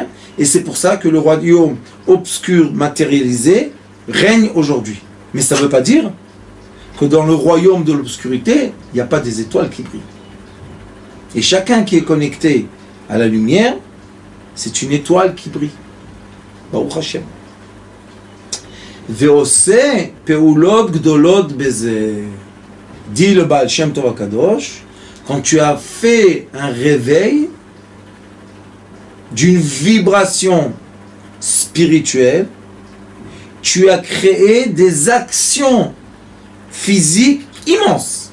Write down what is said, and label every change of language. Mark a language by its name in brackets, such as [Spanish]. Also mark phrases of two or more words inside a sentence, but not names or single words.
[French] Et c'est pour ça que le royaume obscur matérialisé règne aujourd'hui. Mais ça ne veut pas dire que dans le royaume de l'obscurité, il n'y a pas des étoiles qui brillent. Et chacun qui est connecté à la lumière, c'est une étoile qui brille. [Hebrew] ברוך השם. ועושה פעולות גדולות בזה. [French] Dit le Baal Shem Tov HaKadosh, quand tu as fait un réveil d'une vibration spirituelle, tu as créé des actions physiques immenses.